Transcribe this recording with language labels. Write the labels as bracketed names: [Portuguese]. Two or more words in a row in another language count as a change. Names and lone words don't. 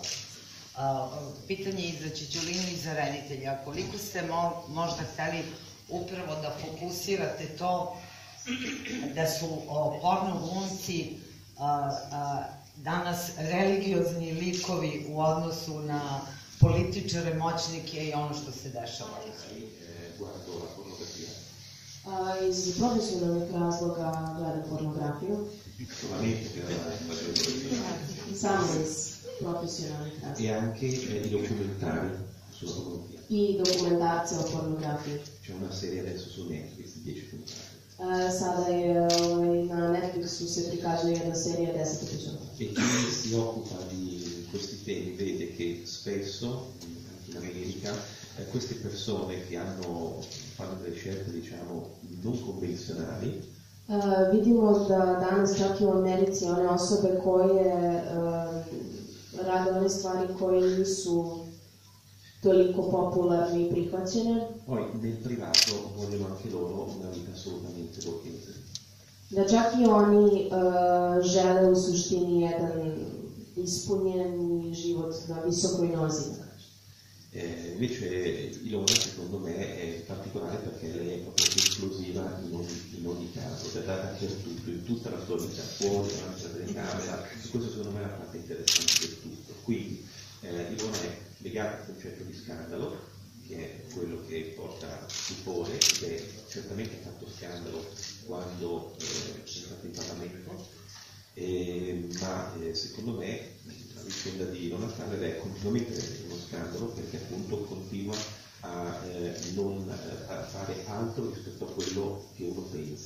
[Serbian] Pitanje i za Cicciolinu i za reditelja, koliko ste možda hteli upravo da fokusirate to da su porno glumci danas religiozni likovi u odnosu na političare, moćnike i ono što se dešava? Iz profesionalnih razloga gledam pornografiju. Samo iz profesionalnih razloga. [Italian] E anche i documentari sulla pornografia. [Serbian] I dokumentarce o pornografiji. [Italian] C'è una serie adesso su Netflix, 10 puntate. [Serbian] Sada je na Netflixu se prikazuje jedna serija 10 epizoda. [Italian] E chi si occupa di questi temi vede che spesso, anche in America, queste persone che fanno delle scelte, diciamo, non convenzionali. [Serbian] Vidimo da danas čak i u Americi one osobe koje rade one stvari koje nisu toliko popularne i prihvaćene. [Italian] Poi nel privato vogliono anche loro una vita assolutamente borghese. [Serbian] Da čak i oni žele u suštini jedan ispunjeni život na visokoj nozi. [Italian] Invece Ilona secondo me è particolare perché lei è proprio esplosiva in ogni caso, data per tutto, in tutta la sua vita, fuori, davanti alla telecamera, e questo secondo me è la parte interessante del tutto. Quindi Ilona è legata al concetto di scandalo, che è quello che porta stupore, ed è certamente fatto scandalo quando è entrato in Parlamento, ma secondo me la vicenda di Ilona Thaler è continuamente uno scandalo, perché appunto continua a fare altro rispetto a quello che uno pensa.